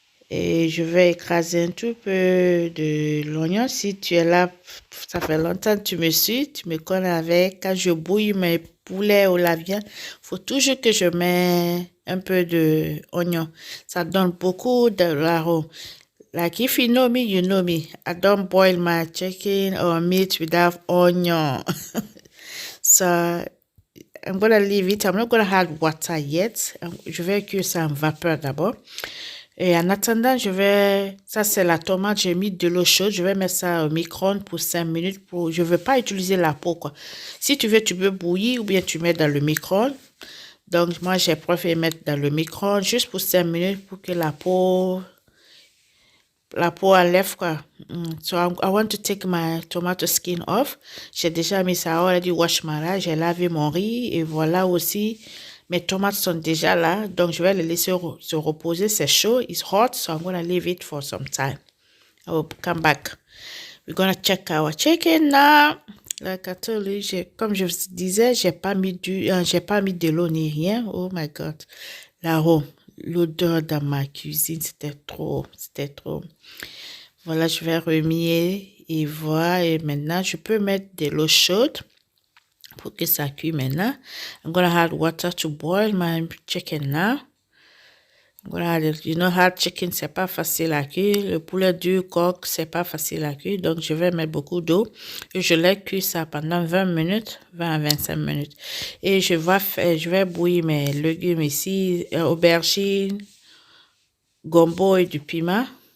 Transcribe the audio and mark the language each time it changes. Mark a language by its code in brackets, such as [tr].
[fr] Et je vais écraser un tout peu de l'oignon. Si tu es là, ça fait longtemps que tu me suis, tu me connais avec. Quand je bouille mes poulets ou la viande, faut toujours que je mets un peu d'oignon. Ça donne beaucoup de l'arôme. [en] Like if you know me, you know me. I don't boil my chicken or meat without onion. So I'm gonna leave it. I'm not gonna add water yet. [fr] Je vais cuire ça en vapeur d'abord. Et en attendant, ça c'est la tomate, j'ai mis de l'eau chaude. Je vais mettre ça au micro-ondes pour 5 minutes. Je veux pas utiliser la peau, quoi. Si tu veux, tu peux bouillir ou bien tu mets dans le micro-ondes. Donc, moi, j'ai préféré mettre dans le micro-ondes juste pour 5 minutes pour que la peau enlève, quoi. [en] So, I want to take my tomato skin off. [fr] J'ai déjà mis ça, [en] already wash my rice. [fr] J'ai lavé mon riz et voilà aussi. Mes tomates sont déjà là, donc je vais les laisser se reposer. C'est chaud, [en] it's hot, so I'm gonna leave it for some time. I will come back. We're gonna check our chicken now. Like I told you, [fr] comme je vous disais, j'ai pas mis de l'eau ni rien. [en] Oh my God, [fr] l'arôme, l'odeur dans ma cuisine, c'était trop. Voilà, je vais remuer et voir. Et maintenant, je peux mettre de l'eau chaude pour que ça cuise maintenant. [en] I'm gonna add water to boil my chicken now. I'm gonna add it. You know, hard chicken, [fr] c'est pas facile à cuire. Le poulet dur coq, c'est pas facile à cuire. Donc, je vais mettre beaucoup d'eau. Et je l'ai cuit ça pendant 20 minutes, 20 à 25 minutes. Et je vais bouillir mes légumes ici, aubergines, gombo et du piment.